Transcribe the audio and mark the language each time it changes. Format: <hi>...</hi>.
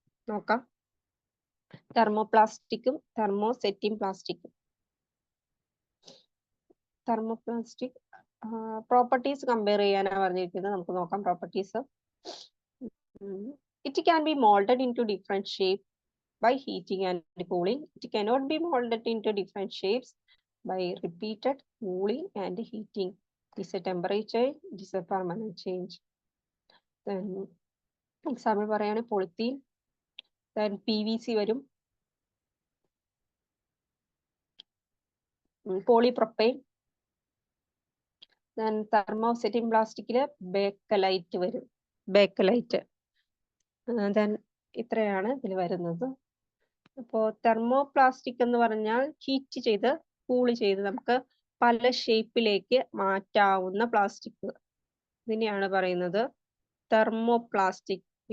<ml>നോക്കാം. തെർമോപ്ലാസ്റ്റിക്കും തെർമോസെറ്റിംഗ് പ്ലാസ്റ്റിക്കും. Thermoplastic properties compare ചെയ്യാനാണ് പറഞ്ഞിരിക്കുന്നത്. നമുക്ക് നോക്കാം properties.</ml> <en>It can be molded into different shape by heating and cooling. It cannot be molded into different shapes by repeated cooling and heating. It is a temperature, it is a permanent change. Then example</en> <ml>പറയാണ്</ml> <en>polythene, then PVC വരും, polypropylene, then thermosetting plasticല്</en> <ml>Bakelite വരും,</ml> <en>Bakelite.</en> <ml>then ഇത്രയാണ് ഇതിൽ വരുന്നത്. അപ്പോൾ thermoplastic എന്ന് പറഞ്ഞാൽ heat ചെയ്ത് കൂൾ ചെയ്ത് നമുക്ക് പല ഷേപ്പിലേക്ക് മാറ്റാവുന്ന പ്ലാസ്റ്റിക്, ഇതിനെയാണ് പറയുന്നത് തെർമോപ്ലാസ്റ്റിക്.</ml>